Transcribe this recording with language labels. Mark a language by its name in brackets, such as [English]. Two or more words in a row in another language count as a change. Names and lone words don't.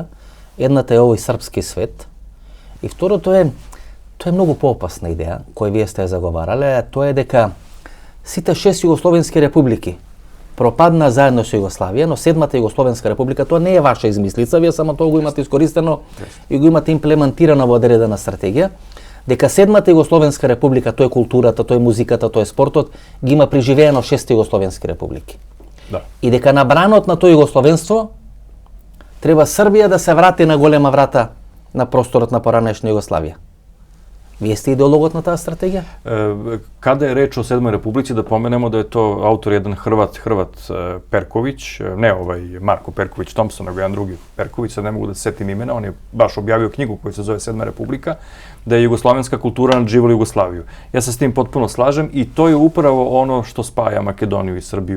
[Macedonian] Едната е овој српски свет и второто е, тоа е многу поопасна идеја која вие сте ја заговарале, тоа е дека сите 6 југословенски републики пропадна заедно со Југославија, но 7-та Југословенска република, тоа не е ваша измислица, вие само тоа го имате искористено и го имате имплементирано во одредена стратегија, дека 7-та Југословенска република, тоа е културата, тоа е музиката, тоа е спортот, ги има преживеено 6 Југословенски републики. Да. И дека на бранот на тоа Југословенство треба Србија да се врати на голема врата на просторот на поранешна Југославија. Вие сте идеологот на таа стратегија? [Serbian] Kada je reč o Sedmoj Republici, da pomenemo da je to autor jedan Hrvat Perković, ne Marko Perković Thompson, nego jedan drugi Perković, sad ne mogu da se setim imena, on je baš objavio knjigu koja se zove Sedma Republika, da je jugoslovenska kultura nadživala Jugoslaviju. Ja se s tim potpuno slažem i to je upravo ono što spaja Makedoniju i Srbiju.